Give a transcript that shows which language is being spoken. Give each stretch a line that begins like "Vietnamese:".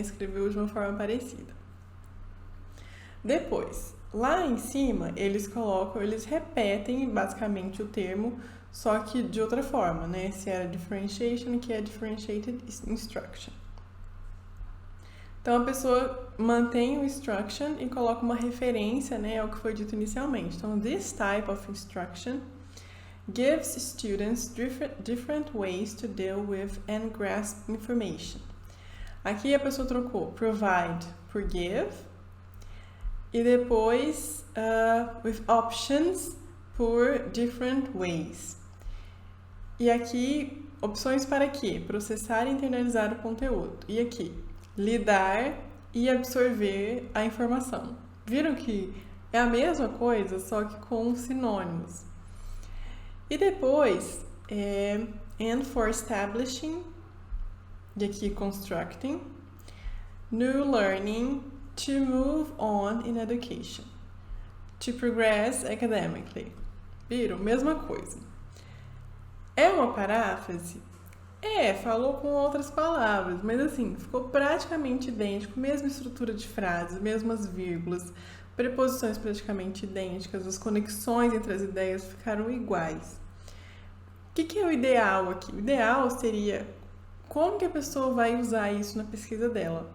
Portuguese: Escreveu de uma forma parecida. Depois, lá em cima, eles repetem basicamente o termo, só que de outra forma, né? Se era differentiation, que é differentiated instruction. Então, a pessoa mantém o instruction e coloca uma referência, né, ao que foi dito inicialmente. Então,
English: this type of instruction gives students different ways to deal with and grasp information.
Portuguese: Aqui a pessoa trocou provide por give e depois with options por different ways. E aqui, opções para quê? Processar e internalizar o conteúdo. E aqui, lidar e absorver a informação. Viram que é a mesma coisa, só que com sinônimos. E depois,
English: and for establishing,
Portuguese: e aqui
English: constructing, new learning to move on in education, to progress academically.
Portuguese: Viram? Mesma coisa. É uma paráfrase? Falou com outras palavras, mas assim, ficou praticamente idêntico, mesma estrutura de frases, mesmas vírgulas, preposições praticamente idênticas, as conexões entre as ideias ficaram iguais. O que é o ideal aqui? O ideal seria como que a pessoa vai usar isso na pesquisa dela.